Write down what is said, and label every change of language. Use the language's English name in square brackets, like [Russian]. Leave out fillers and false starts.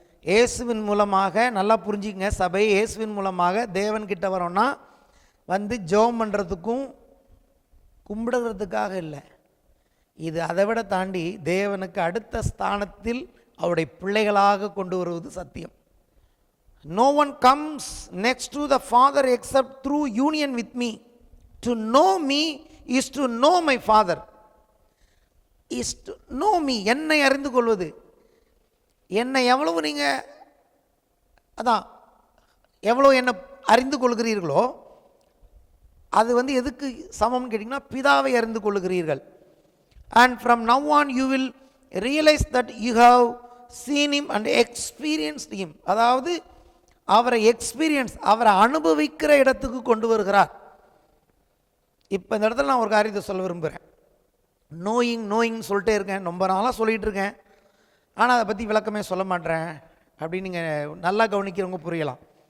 [Tamil] இயேசுவின் மூலமாக, நல்லா புரிஞ்சுக்கங்க சபை, இயேசுவின் மூலமாக தேவன்கிட்ட வரோன்னா ஜெபம் பண்ணுறதுக்கும் கும்பிடுறதுக்காக இல்லை. இது அதை விட தாண்டி தேவனுக்கு அடுத்த ஸ்தானத்தில் அவருடைய பிள்ளைகளாக கொண்டு வருவது சத்தியம். [English] No one comes next to the Father except through union with me. To know me is to know my Father. Is to know me. [Tamil] என்னை அறிந்து கொள்வது. என்னை எவ்வளவு நீங்கள் அதான் எவ்வளோ என்னை அறிந்து கொள்கிறீர்களோ அது எதுக்கு சமம்னு கேட்டிங்கன்னா, பிதாவை அறிந்து கொள்கிறீர்கள். [English] And from now on you will realize that you have seen him and experienced him. [Tamil] அதாவது அவரை எக்ஸ்பீரியன்ஸ், அவரை அனுபவிக்கிற இடத்துக்கு கொண்டு வருகிறார். இப்போ இந்த இடத்துல நான் ஒரு காரியத்தை சொல்ல விரும்புகிறேன். நோயிங் சொல்லிட்டே இருக்கேன், ரொம்ப நாளாக சொல்லிகிட்டு இருக்கேன், ஆனால் அதை பற்றி விளக்கமே சொல்ல மாட்டேன் அப்படின்னு நீங்கள் நல்லா கவனிக்கிறவங்க புரியலாம்.